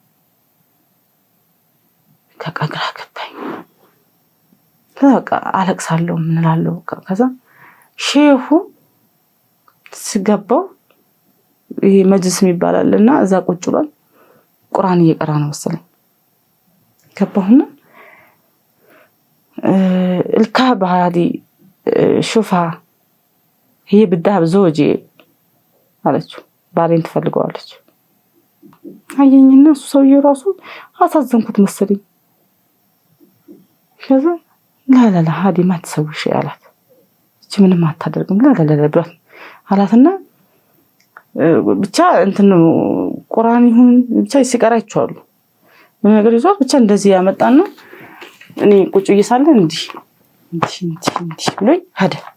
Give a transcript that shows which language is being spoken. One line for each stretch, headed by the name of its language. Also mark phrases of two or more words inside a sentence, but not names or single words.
Amharic: ከቀግራ ገባኝ። በቃ አለቅሳለሁ ምን እላለሁ። ከዛ ሼሁ ሲገባው ይሄ መጅልስ የሚባላልና እዛ ቁጭ ብሏል። ቁርአን እየቀራ ነው መሰለኝ። ገባሁና
Arabic: الكعبة هذه شوفها هي بالذهب زوجي
Amharic: አለችው። ባሌን ትፈልገዋለች። አየኝና እሱ ሰውዬው ራሱ አሳዘንኩት መሰለኝ። ከዛ
Arabic: لا هذه ما تسوي شيء
Amharic: አላት። እቺ ምንም አታደርግም ላ ብሏት አላትና ብቻ እንትን ቁርአን ይሁን ብቻ ሲቀራቸዋል ምን ነገር ይዟል ብቻ እንደዚህ ያመጣና እኔ ቁጭ እየሳለ እንዲህ ብሎኝ ሄደ።